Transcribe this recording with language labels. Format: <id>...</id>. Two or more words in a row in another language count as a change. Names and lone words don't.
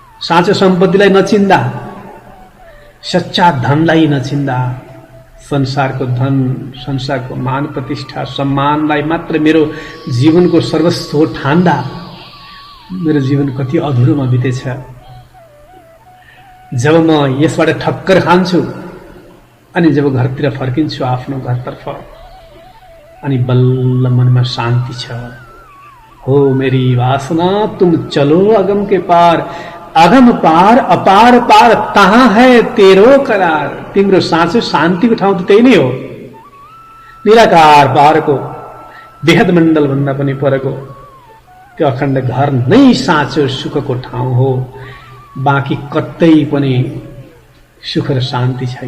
<ne>साँचो सम्पत्तिलाई नचिन्दा, सच्चा धनलाई नचिन्दा, संसारको धन, संसारको मान प्रतिष्ठा सम्मानलाई मात्र मेरो जीवनको सर्वस्व ठान्दा मेरो जीवन कति अधुरोमा बितेछ। जब म यसबाट ठक्कर खान्छु अनि जब घरतिर फर्किन्छु आफ्नो घरतर्फ अनि बल्ल मनमा शान्ति छ।</ne> <hi>हो मेरी वासना तुम चलो अगम के पार, अगम पार अपार पार तहाँ है तेरो करार।</hi> <ne>तिम्रो साँचो शान्तिको ठाउँ त त्यही नै हो। निराकार पारको बेहद मण्डल भन्दा पनि परको त्यो अखण्ड घर नै साँचो सुखको ठाउँ हो। बाँकी कतै पनि सुख र शान्ति छैन।</ne>